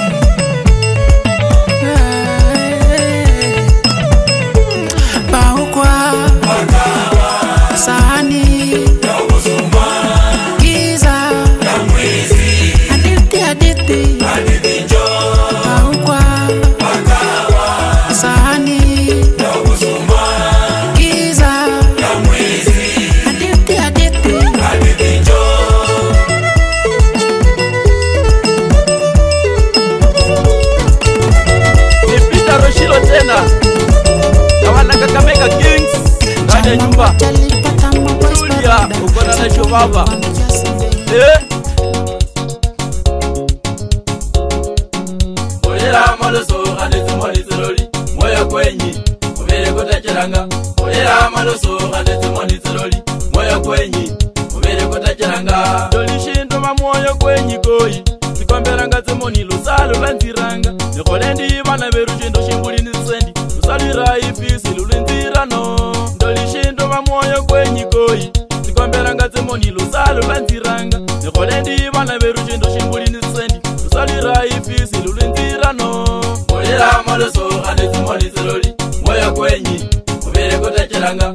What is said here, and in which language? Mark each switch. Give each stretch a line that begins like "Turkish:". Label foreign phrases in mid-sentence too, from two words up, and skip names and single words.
Swahili: Paukwa sahani giza hadithi Paukwa sahani giza hadithi Nipita Roshilo tena na wana Kakamega Kings ndani ya nyumba. Julia ukona na Shobaba.
Luyia: Olera maloso adete moni zeroli moyo kwenyi ubere kotachiranga. Olera maloso adete moni zeroli moyo kwenyi ubere kotachiranga. Dolishindo mamoyo kwenyi koi sikombera ngaze moni lusalo lanziranga. Nikolendi bana berujindo shimbuli nisendi lusalira ifisi lulinzirano. Dolishindo mamoyo kwenyi koi sikombera ngaze moni lusalo lanziranga. Nikolendi bana berujindo shimbuli nisendi lusalira ifisi lulinzirano. Olera maloso adete moni zeroli moyo kwenyi ubere kotachiranga.